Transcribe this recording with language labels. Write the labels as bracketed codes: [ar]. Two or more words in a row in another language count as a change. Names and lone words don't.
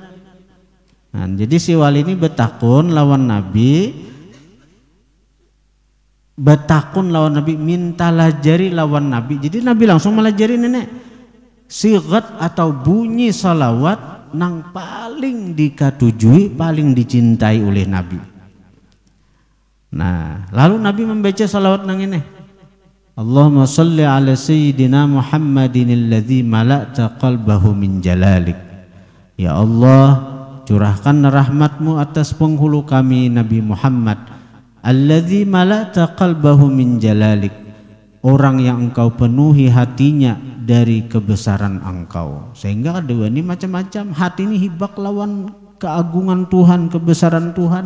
[bjn] Nah, jadi si wali ini betakun lawan Nabi, minta lajari lawan Nabi. Jadi Nabi langsung melajari nenek sigat atau bunyi salawat nang paling dikatujui, paling dicintai oleh Nabi. Nah lalu Nabi membaca salawat nang ini, [ar] اللهم صل على سيدنا محمد الذي ملأت قلبه من جلالك. [id] Ya Allah, curahkan rahmatmu atas penghulu kami Nabi Muhammad, [ar] الذي ملأت قلبه من جلالك, [id] orang yang engkau penuhi hatinya dari kebesaran engkau. [bjn] Sehingga ada ini macam-macam, hati ini hibak lawan keagungan Tuhan, kebesaran Tuhan.